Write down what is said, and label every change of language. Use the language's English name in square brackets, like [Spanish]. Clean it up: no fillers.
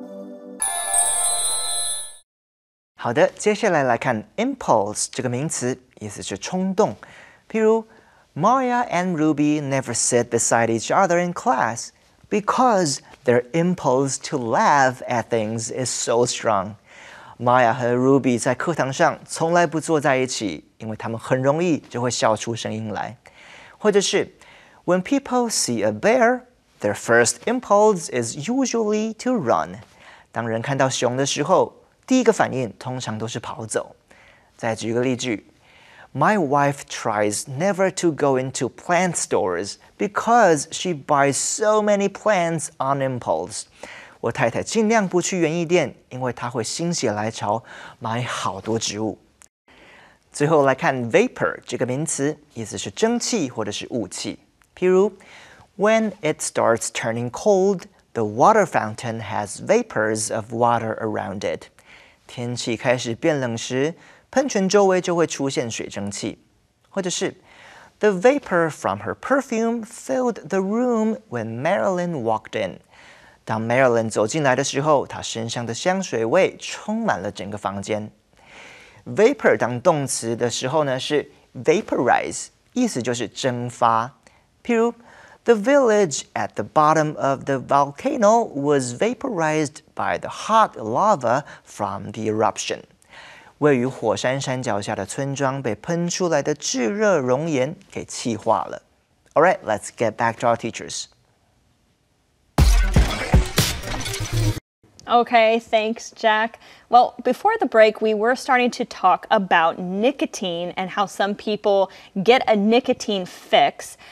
[Chinese] "好的，接下来来看 impulse 这个名词，意思是冲动。譬如 [English] Maya and Ruby never sit beside each other in class because their impulse to laugh at things is so strong. [Chinese] Maya 和 Ruby 在课堂上从来不坐在一起，因为他们很容易就会笑出声音来。或者是 [English] When people see a bear, their first impulse is usually to run. [Chinese] 当人看到熊的时候，第一个反应通常都是跑走。再举个例句 [English] My wife tries never to go into plant stores because she buys so many plants on impulse. [Chinese] 我太太尽量不去园艺店，因为她会心血来潮买好多植物。最后来看 vapor 这个名词，意思是蒸汽或者是雾气。譬如 [English] When it starts turning cold, the water fountain has vapors of water around it. [Chinese] 天气开始变冷时，喷泉周围就会出现水蒸气。或者是 [English] The vapor from her perfume filled the room when Marilyn walked in. [Chinese] 当 Marilyn 走进来的时候，她身上的香水味充满了整个房间。 Vapor 当动词的时候呢，是 vaporize， 意思就是蒸发。譬如 [English] The village at the bottom of the volcano was vaporized by the hot lava from the eruption. [Chinese] 位于火山山脚下的村庄被喷出来的炙热熔岩给气化了。 [English] All right, let's get back to our teachers. Okay, thanks, Jack. Well, before the break, we were starting to talk about nicotine and how some people get a nicotine fix.